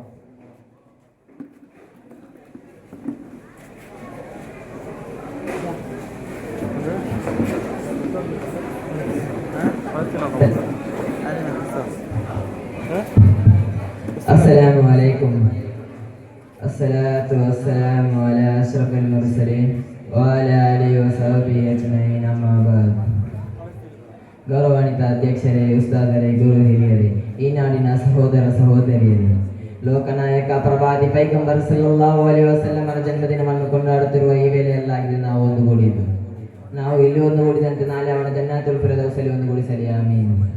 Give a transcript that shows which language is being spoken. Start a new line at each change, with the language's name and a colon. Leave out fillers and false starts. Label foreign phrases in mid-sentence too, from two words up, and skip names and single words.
Arabic: السلام عليكم. الصلاة والسلام على أشرف المرسلين وعلى آله وصحبه أجمعين أما بعد.
Kannada: ಗೌರವಾನ್ವಿತ ಅಧ್ಯಕ್ಷರೇ, ಉಸ್ತಾದರೇ, ಗುರು ಹಿರಿಯರೇ, ಈ ನಾಡಿನ ಸಹೋದರ ಸಹೋದರಿಯರೇ, ಲೋಕನಾಯಕ ಪ್ರವಾದಿ ಪೈಗಂಬರ್
Arabic: صلى الله عليه
Kannada: ವಸಲ್ಲಮರ ಜನ್ಮದಿನವನ್ನು ಕೊಂಡಾಡುತ್ತಿರುವ ಈ ವೇಳೆಯಲ್ಲಾಗಿದೆ ನಾವು ಒಂದುಗೂಡಿದ್ದು. ನಾವು ಇಲ್ಲಿ ಒಂದುಗೂಡಿದಂತೆ ನಾಳೆ ಅವನ ಜನ್ನಾತುಲ್ ಫಿರ್ದೌಸಲ್ಲಿ ಒಂದುಗೂಡಿಸಲಿ, ಆಮೀನ್.